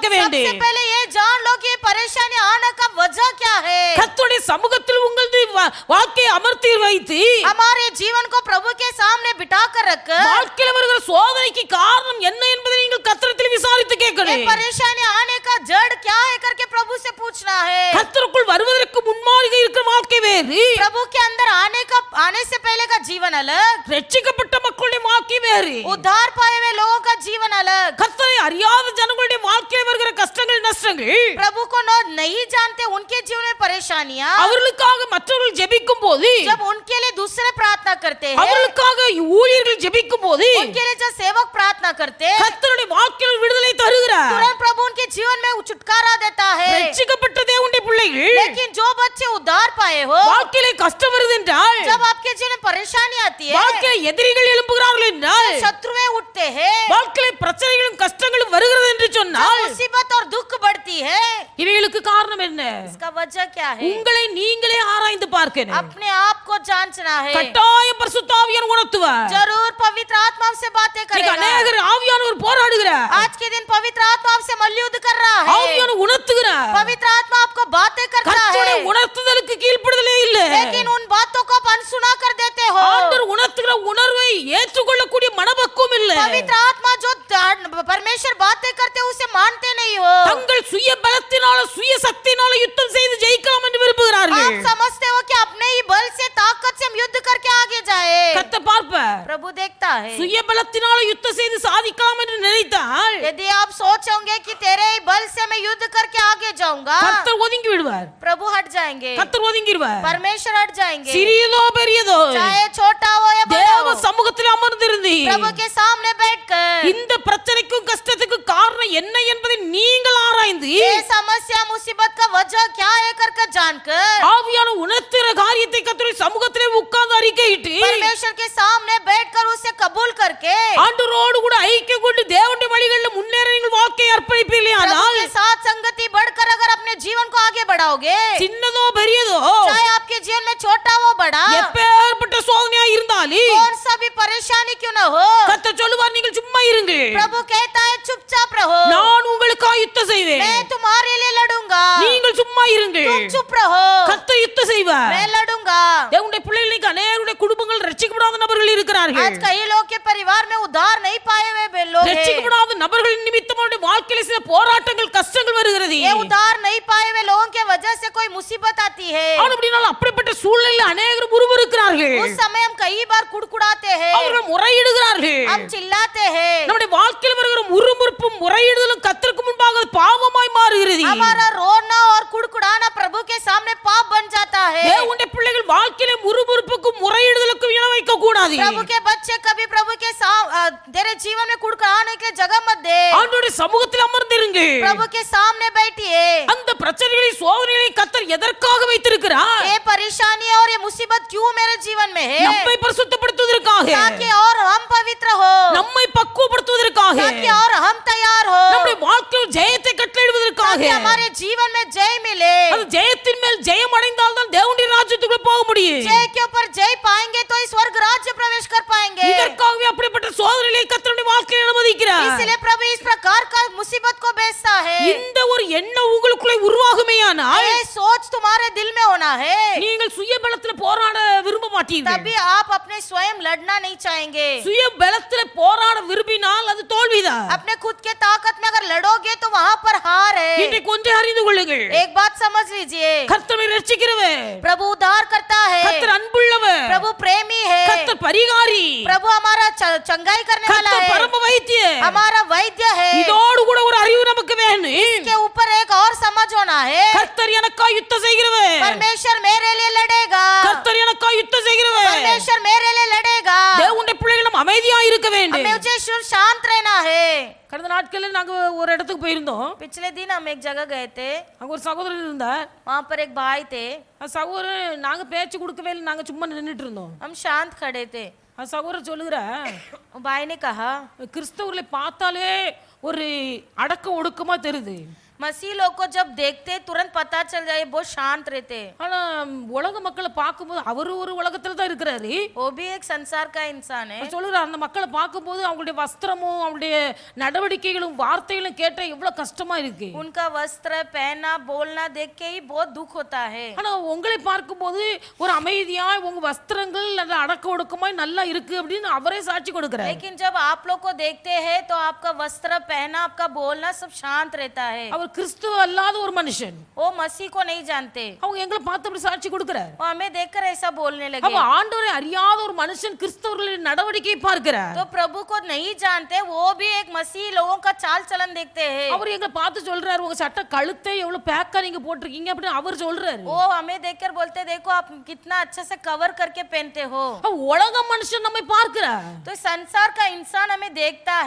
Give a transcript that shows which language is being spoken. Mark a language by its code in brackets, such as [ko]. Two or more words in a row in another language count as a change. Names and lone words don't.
[hi] सबसे [ta] வேண்டும். [hi] पहले ये जान लो कि ये परेशानी आने का वजह क्या है। [ta] கர்த்தருடைய சமூகத்தில் உங்களது வாழ்க்கையை அமர்த்தி வைத்து [hi] हमारे जीवन को प्रभु के सामने बिठा कर रख, [ta] வாழ்க்கையில் வருகிற சோதனைக்கு காரணம் என்ன என்பதை நீங்கள் கர்த்தரிடத்தில் விசாரித்து [hi] ये [ta] கேட்கணும். [hi] परेशानी आने का जड़ क्या है करके प्रभु से पूछना है। [ta] கர்த்தருக்குள் வருவதற்கு முன்மாதிரி இருக்கிற வாழ்க்கை வேறு, [hi] प्रभु के अंदर आने से पहले का जीवन अलग, [ta] ரட்சிக்கப்பட்ட மக்களுடைய வாழ்க்கை வேறு, [hi] उद्धार पाए हुए लोगों का जीवन अलग। [ta] கர்த்தரை அறியாத ஜனங்களுடைய வாழ்க்கையில் வருகிற கஷ்டங்கள் நஷ்டங்கள், [hi] प्रभु को नहीं जानते उनके जीवन में परेशानियां, [ta] அவர்களுக்காக மற்றவர்கள் ஜெபிக்கும் போது, [hi] जब उनके लिए दूसरे प्रार्थना करते हैं, [ta] அவர்களுக்காக ஊழியர்கள் ஜெபிக்கும் போது, [hi] उनके लिए जब सेवक प्रार्थना करते हैं, [ta] கர்த்தருடைய வாழ்க்கையில் விடுதலை தருகிறார். [hi] तुरंत प्रभु उनके जीवन में छुटकारा देता है। [ta] ரட்சிக்கப்பட்ட தேவனுடைய பிள்ளைகள் [hi] लेकिन जो बच्चे उद्धार पाए हो, [ta] வாழ்க்கையிலே கஷ்டம் வருது என்றால், [hi] जब आपके जीवन में परेशानी आती है, [ta] வாழ்க்கையில எதிரிகள் எழும்புகிறார்கள் என்றால், [hi] शत्रुएं उठते हैं, [ta] வாழ்க்கையில பிரச்சனைகளும் கஷ்டங்களும் வருகிறது என்று [hi] जब [ta] சொன்னால், [hi] मुसीबत और दुख बढ़ती है, [ta] இவைகளுக்கு காரணம் என்ன? [hi] इसका वजह क्या है? [ta] உங்களை நீங்களே ஆராய்ந்து பார்க்கணும். [hi] अपने आप को जांचना है। [ta] கட்டாயம் பரிசுத்த ஆவியானவர் உணர்த்துவார். [hi] जरूर पवित्र आत्मा आपसे बातें [ta] இன்னைக்கு [hi] करेगा। [ta] அநேகர் ஆவியானவர் போராடுகிறார், [hi] आज के दिन पवित्र आत्मा आपसे मल्लयुद्ध कर रहा है, [ta] ஆவியானவர் உணர்த்துகிறார். [hi] पवित्र आत्मा आपको बातें करता [ta] கர்த்தருடைய [hi] है, [ta] உணர்த்துதலுக்கு கீழ்ப்படுதலே இல்ல. [hi] लेकिन उन बातों को आप अनसुना कर देते हो। [ta] ஆண்டவர் உணர்த்துகிற உணர்வை ஏற்றுக்கொள்ளக்கூடிய மனப்பக்குவம் இல்ல. [hi] पवित्र आत्मा जो परमेश्वर बातें करते उसे मानते नहीं हो। [ta] தங்கள் சுய பலத்தினால சுய சக்தியினால யுத்தம் செய்து ஜெயிக்கலாம் என்று விரும்புகிறார்கள். [hi] आप समझते हो कि अपने ही बल से ताकत से हम युद्ध करके आगे जाए। [ta] கர்த்தர் பார்ப்பார். [hi] प्रभु देखता है। [ta] சுய பலத்தினால யுத்தம் செய்து சாதிக்கலாம் என்று நினைத்தால் [hi] यदि आप सोचोगे कि तेरे ही बल से मैं युद्ध करके आगे जाऊंगा, [ta] கர்த்தர் ஒதுங்கி விடுவார். [hi] प्रभु हट जाएंगे, [ta] கர்த்தர் ஒதுங்கிடுவார். [hi] परमेश्वर हट जाएंगे, [ta] சிறியதோ பெரியதோ [hi] चाहे छोटा हो या बड़ा [ta] தேவ [hi] हो, [ta] சமூகத்தில் அமர்ந்திருந்து [hi] प्रभु के सामने बैठकर [ta] இந்த பிரச்சனைக்கும் கஷ்டத்துக்கும் காரணம் என்ன என்பதை நீங்கள் ஆராய்ந்து [hi] ये समस्या मुसीबत का वजह क्या है करके जानकर [ta] ஆவியான உணர்த்துகிற காரியத்தை கர்த்தருடைய சமூகத்திலே உட்கார்ந்து அறிக்கையிட்டு [hi] परमेश्वर के सामने बैठकर उसे कबूल करके [ta] ஆண்டவரோடு கூட ஐக்கியம் கொண்டு தேவனுடைய வழிகளில் முன்னேற நீங்கள் வாழ்க்கையை அர்ப்பணிப்பீர்களானால் [hi] प्रभु के साथ संगति बढ़कर अगर अपने जीवन को आगे बढ़ाओगे, [ta] சின்னதோ பெரியதோ [hi] चाहे आपके जीवन में छोटा हो बड़ा, [ta] எப்பேற்பட்ட சோதனையா இருந்தாலும் [hi] कौन सा भी परेशानी क्यों न हो, [ta] கர்த்தர் சொல்லுவார், நீங்கள் சும்மா இருங்கள், [hi] प्रभु कहता है चुपचाप रहो, [ta] நான் உங்களுக்காக யுத்தம் செய்வேன். [hi] मैं तुम्हारे लिए लड़ूंगा, [ta] நீங்கள் சும்மா இருங்கள், [hi] तुम चुप रहो, [ta] கர்த்தர் யுத்தம் செய்வார். [hi] मैं लड़ूंगा। [ta] தேவனுடைய பிள்ளைகளுக்கு அநேகருடைய குடும்பங்கள் ரட்சிக்கப்படாத நபர்கள் இருக்கிறார்கள். [hi] आज कई लोग के परिवार में उद्धार नहीं पाए हुए लोग हैं। [ta] ரட்சிக்கப்படாத நபர்கள் நிமித்தம் அவருடைய வாழ்க்கையில சில போராட்டங்கள் கஷ்டங்கள் வருகிறது. [hi] ये उद्धार नहीं पाए हुए लोगों के वजह से कोई मुसीबत आती है। [ta] அப்படினால அப்படிப்பட்ட சூழ்நிலையில் அநேகர் முறுமுறுக்கிறார்கள். [hi] उस समय हम कई बार कुड़कुड़ाते हैं, [ta] அவர்கள் முறையிடுகிறார்கள். [hi] हम चिल्लाते हैं, [ta] நம்முடைய வாழ்க்கையில் வருகிற முறுமுறுப்பும் முறையிடுதலும் கர்த்தருக்கு முன்பாக பாவமாய் மாறுகிறது. [hi] हमारा रोना और कुड़कुड़ाना प्रभु के सामने पाप बन जाता है। [ta] தேவனுடைய பிள்ளைகள் வாழ்க்கையில முறுமுறுப்புக்கும் முறையிடுதலுக்கும் இடம் வைக்க கூடாது. [hi] प्रभु के बच्चे कभी प्रभु के तेरे जीवन में कुड़कुड़ाने के लिए जगह मत दे। [ta] ஆண்டவருடைய சமூகத்தில் அமர்ந்திருங்க. [hi] प्रभु के सामने बैठिए। [ta] அந்த பிரச்சனைகளை சோதனைகளை கர்த்தர் எதற்காக வைத்திருக்கிறார்? [hi] ये परेशानी और ये मुसीबत क्यों मेरे जीवन में है? [ta] நம்மை பரிசுத்தப்படுத்துவதற்காக, [hi] ताकि और हम पवित्र हो, [ta] நம்மை பக்குவப்படுத்துவதற்காக, [hi] ताकि और हम तैयार हो, [ta] நம்முடைய வாழ்க்கையில் ஜெயத்தை கட்டளையிடுவதற்காக. [hi] ताकि हमारे जीवन में जय मिले। [ta] அது ஜெயத்தின் மேல் ஜெயம் அடைந்தால் தான் தேவனுடைய ராஜ்யத்துக்குள்ள போக முடியும். [hi] जय के ऊपर जय पाएंगे तो इस स्वर्ग राज्य प्रवेश कर पाएंगे। [ta] இதற்காகவே அப்படிப்பட்ட சோதனைகளை கர்த்தருடைய வாழ்க்கையில் அனுமதிக்கிறார். [hi] इसलिए प्रभु इस प्रकार का मुसीबत को भेजता है। [ta] இந்த ஒரு எண்ணம் உங்களுக்குள்ளே உருவாகுமேயானால் [hi] ये सोच तुम्हारे दिल में होना है, [ta] நீங்கள் சுய பலத்துல போராட விரும்ப மாட்டீர்கள். [hi] तभी आप अपने स्वयं लड़ना नहीं चाहेंगे। [ta] சுய பலத்துல போராட விரும்பினால் அது தோல்விதான். [hi] अपने खुद के ताकत में अगर लड़ोगे तो वहाँ पर हार है। [ta] இன்றைக்கு ஒன்றை அறிந்து கொள்ளுங்கள், [hi] एक बात समझ लीजिए, [ta] கர்த்தரை ரட்சிக்கிறவர், [hi] प्रभु उद्धार करता है, [ta] கர்த்தர் அன்புள்ளவர், [hi] प्रभु प्रेमी है, [ta] கர்த்தர் பரிகாரி, [hi] प्रभु हमारा चंगाई करने वाला [ta] கர்த்தர் [hi] है, [ta] பரம வைத்தியர். [hi] हमारा वैद्य है। [ta] இதோடு கூட ஒரு அறிவு நமக்கு வேணும். [hi] इसके ऊपर एक और समझ होना है, [ta] கர்த்தர் எனக்காக யுத்தம் செய்கிறவர், [hi] परमेश्वर मेरे लिए लड़ेगा, [ta] கர்த்தர் எனக்காக யுத்தம் செய்கிறவர். [hi] परमेश्वर मेरे लिए लड़ेगा। [ta] தேவனுடைய பிள்ளைகளும் அமைதி அமைதியா இருக்க வேண்டும். [hi] हमें मुझे शुद्ध शांत रहना है. [ta] கடந்த நாட்களில் நாங்க ஒரு இடத்துக்கு போயிருந்தோம். [hi] पिछले दिन हम एक जगह गए थे. [ta] அங்க ஒரு சகோதரர் இருந்தார். [hi] वहाँ पर एक भाई थे. [ta] அந்த சகோதரர் நாங்க பேச்சு கொடுக்கவே இல்லை, நாங்க சும்மா நின்னுட்டு இருந்தோம். [hi] हम शांत खड़े थे. [ta] அந்த சகோதரர் சொல்லுகிற [hi] भाई ने कहा [ta] கிறிஸ்தவர்களை பார்த்தாலே ஒரு அடக்க ஒடுக்கமா தெரியுது. [hi] मसीह लोग को जब देखते तुरंत पता चल जाए बहुत शांत रहते. [ta] ஆனா உலக மக்களை பார்க்கும்போது அவரு ஒரு உலகத்துல தான் இருக்கிறாரு. [hi] वो भी एक संसार का इंसान है. [ta] சொல்லுற அந்த மக்களை பார்க்கும்போது அவங்களுடைய வஸ்திரமும் அவங்களுடைய நடவடிக்கைகளும் வார்த்தைகளும் கேட்டா எவ்வளவு கஷ்டமா இருக்கு. [hi] उनका वस्त्र पहनना बोलना देख के ही बहुत दुख होता है. [ta] ஆனா உங்களை பார்க்கும்போது ஒரு அமைதியா உங்க வஸ்திரங்கள் அந்த அடக்க ஒடுக்கமாய் நல்லா இருக்கு அப்படின்னு அவரே சாட்சி கொடுக்கிறார். [hi] लेकिन जब आप लोग को देखते हैं तो आपका वस्त्र पहना आपका बोलना सब शांत रहता है. [ta] அவர் கிறிஸ்துவ அல்லாத ஒரு மனுஷன். [hi] वो मसीह को नहीं जानते. [ta] அவங்க எங்களை பார்த்து அப்படி சாட்சி கொடுக்கிறார். [hi] वो हमें देखकर ऐसा बोलने लगे. [ta] அப்ப ஆண்டவரை அறியாத ஒரு மனுஷன் கிறிஸ்தவர்களின் நடவடிக்கையை பார்க்கிறார். [hi] तो प्रभु को नहीं जानते वो भी एक मसीह लोगों का चाल चलन देखते हैं. [ta] அவர் எங்களை பார்த்து சொல்றாரு உங்க சட்டை கழுத்தை எவ்வளவு பேக்கா நீங்க போட்டிருக்கீங்க அப்படின்னு அவர் சொல்றாரு. [hi] वो हमें देखकर बोलते देखो आप कितना अच्छे से कवर करके पहनते हो. [ta] உலக மனுஷன் நம்மை பார்க்கிறார். [hi] तो संसार का इंसान हमें देखता है.